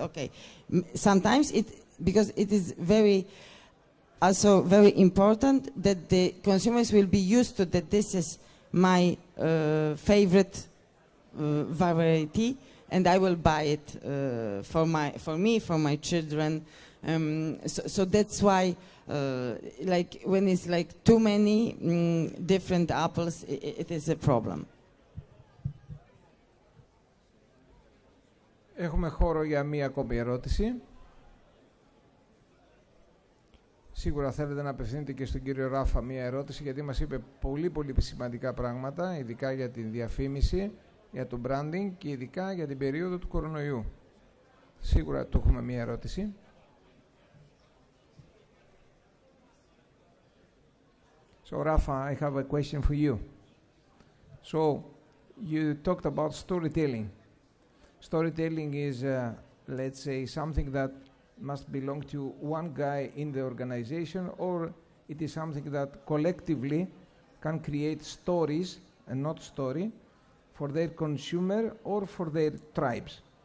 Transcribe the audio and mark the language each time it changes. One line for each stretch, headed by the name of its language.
English: Okay, sometimes because it is also very important that the consumers will be used to that this is my favorite variety, and I will buy it for me, for my children, So that's why, like when it's like too many different apples, it is a problem.
Greek: Έχουμε χώρο για μία ακόμη ερώτηση. Σίγουρα θέλετε να απευθύνετε και στον κύριο Ράφα μία ερώτηση, γιατί μας είπε πολύ σημαντικά πράγματα, ειδικά για την διαφήμιση, για το branding και ειδικά για την περίοδο του κορονοϊού. Σίγουρα το έχουμε μία ερώτηση.
English: So, Rafa, I have a question for you. So, you talked about storytelling. Storytelling is, let's say, something that must belong to one guy in the organization, or it is something that collectively can create stories and not story for their consumer or for their tribes.